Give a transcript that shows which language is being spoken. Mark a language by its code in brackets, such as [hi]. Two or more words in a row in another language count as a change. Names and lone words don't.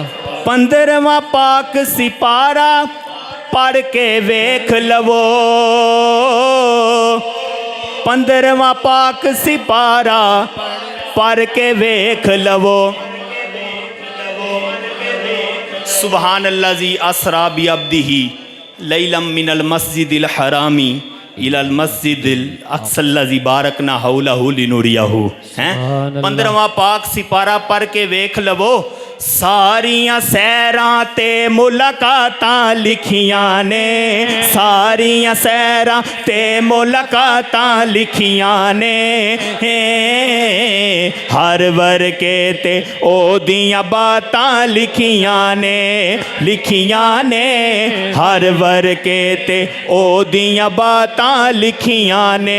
[pa] 15واں پاک سپارہ پڑھ کے ویکھ لوو، 15واں پاک سپارہ پڑھ کے ویکھ لوو. [ar] سبحان الذي أسرى بعبده ليلا من المسجد الحرام إلى المسجد الأقصى الذي باركنا حوله لنريه. [pa] ہیں 15واں پاک سپارہ پڑھ کے ویکھ لوو. ساریاں سیراں تے ملاقاتاں لکھیاں نے، ساریاں سیراں تے ملاقاتاں لکھیاں نے. ہر ورقے تے اوہدیاں باتاں لکھیاں نے، لکھیاں نے ہر ورقے تے اوہدیاں باتاں لکھیاں نے.